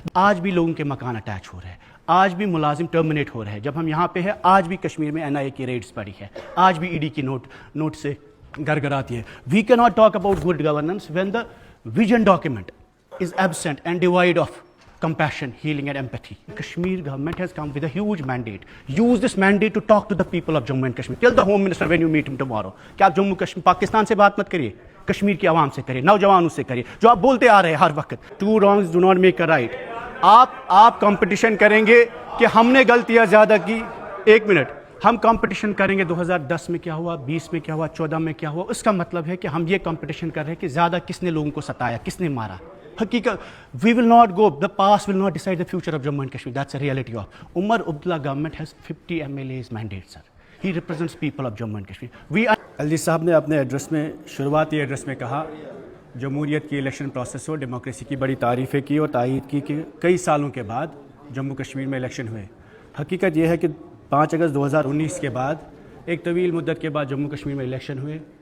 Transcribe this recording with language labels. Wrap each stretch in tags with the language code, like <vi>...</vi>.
<hi>आज भी लोगों के मकान अटैच हो रहे हैं, आज भी मुलाजिम टर्मिनेट हो रहे हैं। जब हम यहाँ पे हैं, आज भी कश्मीर में एनआईए की रेड्स पड़ी है, आज भी ईडी की नोट से गड़गड़ाती है।</hi> <en>We can not talk about good governance when the vision document is absent and devoid of compassion, healing and empathy. Kashmir government has come with a huge mandate. Use this mandate to talk to the people of Jammu and Kashmir. Tell the Home Minister when you meet him tomorrow</en> <hi>कि आप जम्मू कश्मीर पाकिस्तान से बात मत करिए, कश्मीर की आवाम से करिए, नौजवानों से करिए, जो आप बोलते आ रहे हैं हर वक्त।</hi> <en>Two wrongs do not make a right.</en> <hi>आप कंपटीशन करेंगे कि हमने गलतियां ज्यादा की। एक मिनट, हम कंपटीशन करेंगे 2010 में क्या हुआ, 20 में क्या हुआ, 14 में क्या हुआ। उसका मतलब है कि हम ये कंपटीशन कर रहे हैं कि ज्यादा किसने लोगों को सताया, किसने मारा।</hi> <en>हकीकत, we will not go, the past will not decide the future of Jammu and Kashmir. That's a reality of. Umar Abdullah government has 50 MLAs mandate, sir. He represents people of Jammu and Kashmir.</en> <hi>अलजी साहब ने अपने address में, शुरुआती address में कहा जमहूरियत की election process हो, डेमोक्रेसी की बड़ी तारीफ़ें की और तायीद की कि कई सालों के बाद जम्मू कश्मीर में इलेक्शन हुए। हकीकत यह है कि 5 अगस्त 2019 के बाद एक तवील मुद्दत के बाद जम्मू कश्मीर में इलेक्शन हुए।</hi>